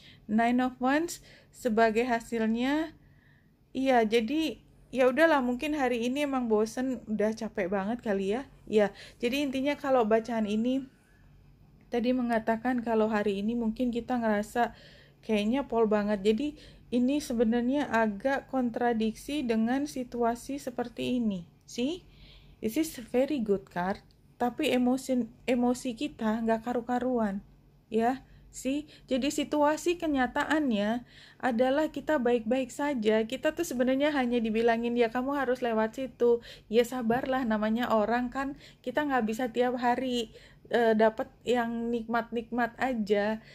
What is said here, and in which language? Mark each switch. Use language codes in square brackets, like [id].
[id] 9 of Wands sebagai hasilnya, iya, jadi ya udahlah, mungkin hari ini emang bosen, udah capek banget kali, ya. Ya, jadi intinya kalau bacaan ini tadi mengatakan kalau hari ini mungkin kita ngerasa kayaknya pol banget. Jadi ini sebenarnya agak kontradiksi dengan situasi seperti ini. [en] See, this is very good card. [id] Tapi emosi kita nggak karu-karuan, ya. Sih, jadi situasi kenyataannya adalah kita baik-baik saja. Kita tuh sebenarnya hanya dibilangin ya kamu harus lewat situ. Ya sabarlah, namanya orang kan, kita nggak bisa tiap hari dapat yang nikmat-nikmat aja.